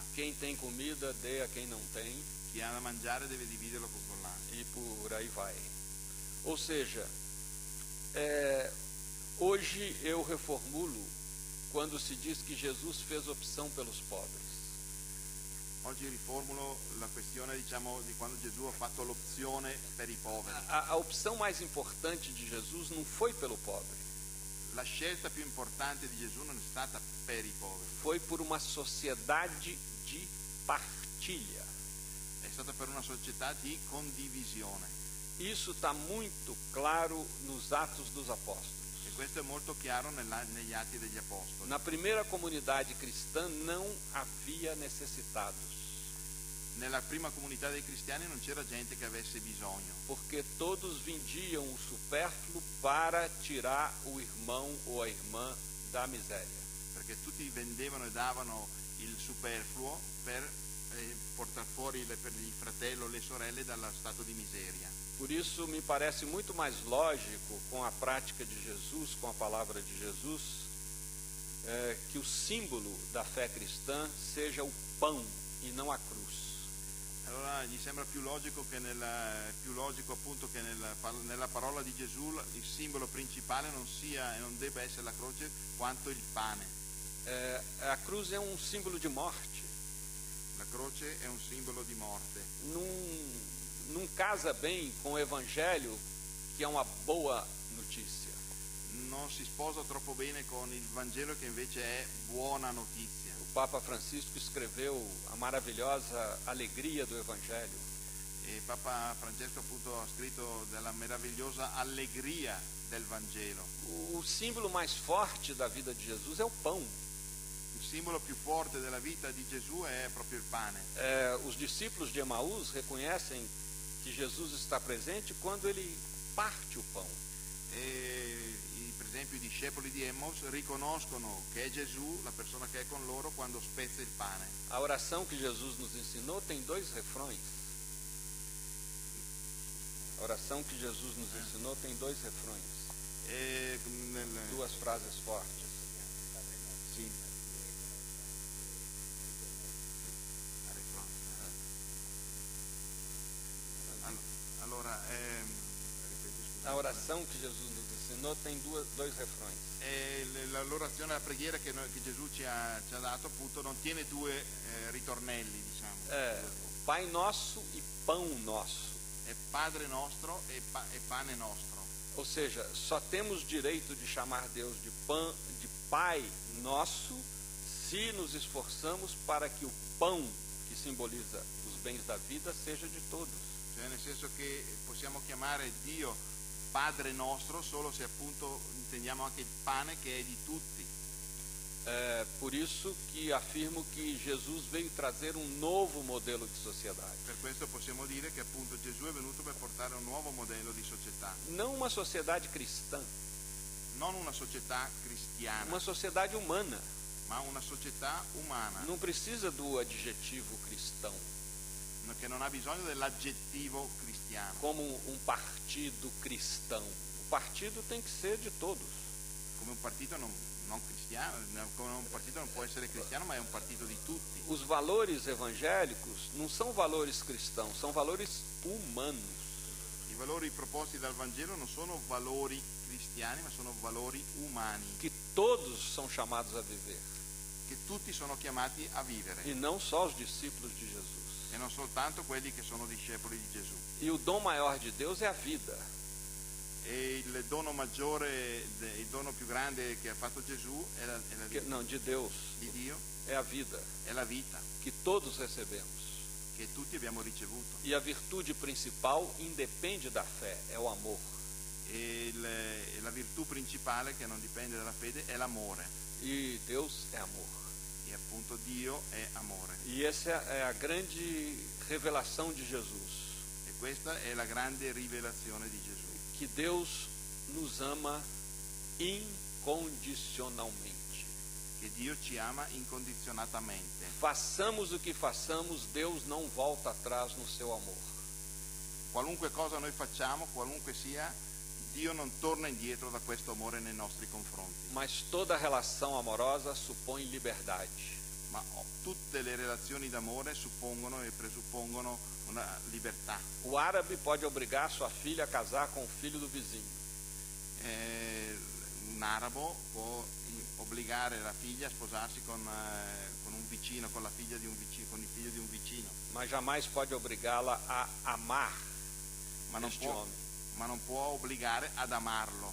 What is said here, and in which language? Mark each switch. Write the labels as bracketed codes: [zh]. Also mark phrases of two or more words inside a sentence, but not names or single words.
[pt] Quem tem comida, dê a quem não tem. [it] chi ha da mangiare deve dividerlo con l'altro. [pt] E por aí vai. Ou seja, hoje eu reformulo quando se diz que Jesus fez opção pelos pobres. [it] Oggi riformulo la questione, diciamo, di quando Gesù ha fatto l'opzione per i poveri. [pt] A opção mais importante de Jesus não foi pelo pobre, [it] La scelta più importante di Gesù non è stata per i poveri, [pt] foi por uma sociedade de partilha. [it] è stata per una società di condivisione. [pt] Isso está muito claro nos Atos dos Apóstolos. [it] E questo è molto chiaro negli Atti degli Apostoli. [pt] Na primeira comunidade cristã não havia necessitados, [it] Nella prima comunità dei cristiani non c'era gente che avesse bisogno, [pt] porque todos vendiam o supérfluo para tirar o irmão ou a irmã da miséria. [it] perché tutti vendevano e davano il superfluo per portare fuori per il fratello o le sorelle dallo stato di miseria. [pt] Por isso me parece muito mais lógico, com a prática de Jesus, com a palavra de Jesus, que o símbolo da fé cristã seja o pão e não a cruz. [it] Allora gli sembra più logico appunto che nella parola di Gesù il simbolo principale non sia e non debba essere la croce quanto il pane. [pt] A cruz é um símbolo de morte. [it] La croce è un simbolo di morte. [pt] Não casa bem com o Evangelho, que é uma boa notícia. [it] Non si sposa troppo bene con il Vangelo, che invece è buona notizia. [pt] O Papa Francisco escreveu a maravilhosa alegria do Evangelho. [it] E Papa Francesco appunto ha scritto della meravigliosa allegria del Vangelo. [pt] O símbolo mais forte da vida de Jesus é o pão. [it] Il simbolo più forte della vita di Gesù è proprio il pane. [pt] Os discípulos de Emaús reconhecem que Jesus está presente quando ele parte o pão. [it] Per esempio i discepoli di Emmaus riconoscono che è Gesù la persona che è con loro quando spezza il pane. [pt] A oração que Jesus nos ensinou tem 2 refrões. A oração que Jesus nos ensinou tem 2 refrões. 2 frases fortes. [it] Sì. Allora, [pt] a oração que Jesus nos ensinou tem 2 refrões. [it] L'orazione, la preghiera che Gesù ci ha dato appunto non tiene 2 ritornelli, diciamo. [pt] Pai nosso e pão nosso. [it] È Padre nostro e pane nostro. [pt] Ou seja, só temos direito de chamar Deus de Pai nosso se nos esforçamos para que o pão que simboliza os bens da vida seja de todos. [it] Cioè, nel senso che possiamo chiamare Dio Padre nostro solo se appunto intendiamo anche il pane che è di tutti. [pt] Por isso que afirmo que Jesus veio trazer um novo modelo de sociedade. [it] Per questo possiamo dire che appunto Gesù è venuto per portare un nuovo modello di società. [pt] Não uma sociedade cristã. [it] Non una società cristiana. [pt] Uma sociedade humana. [it] Ma una società umana. [pt] Não precisa do adjetivo cristão. [it] Che non ha bisogno dell'aggettivo cristiano. [pt] Como um partido cristão. O partido tem que ser de todos. [it] Come un partito non cristiano, come un partito non può essere cristiano, ma è un partito di tutti. [pt] Os valores evangélicos não são valores cristãos, são valores humanos. [it] I valori proposti dal Vangelo non sono valori cristiani, ma sono valori umani. [pt] Que todos são chamados a viver. [it] Che tutti sono chiamati a vivere. [pt] E não só os discípulos de Jesus. [it] E non soltanto quelli che sono discepoli di Gesù. [pt] E o dom maior de Deus é a vida. [it] E il dono maggiore, il dono più grande che ha fatto Gesù è la vita. [pt] Não, de Deus. [it] Di Dio [pt] é a vida. [it] È la vita. [pt] Que todos recebemos. [it] Che tutti abbiamo ricevuto. [pt] E a virtude principal independe da fé, é o amor. [it] E la virtù principale che non dipende dalla fede è l'amore. [pt] E Deus é amor. [it] E appunto Dio è amore. [pt] E essa é a grande revelação de Jesus. [it] E questa è la grande rivelazione di Gesù. [pt] Que Deus nos ama incondicionalmente. [it] Che Dio ci ama incondizionatamente. [pt] Façamos o que façamos, Deus não volta atrás no seu amor. [it] Qualunque cosa noi facciamo, qualunque sia, Dio non torna indietro da questo amore nei nostri confronti. [pt] Mas toda relação amorosa supõe liberdade. [it] Ma tutte le relazioni d'amore suppongono e presuppongono una libertà. [pt] O árabe pode obrigar sua filha a casar com o filho do vizinho. [it] Un arabo può obbligare la figlia a sposarsi con un vicino, con la figlia di un vicino, con il figlio di un vicino. [pt] Mas jamais pode obrigá-la a amar este homem. [it] Ma non può obbligare ad amarlo.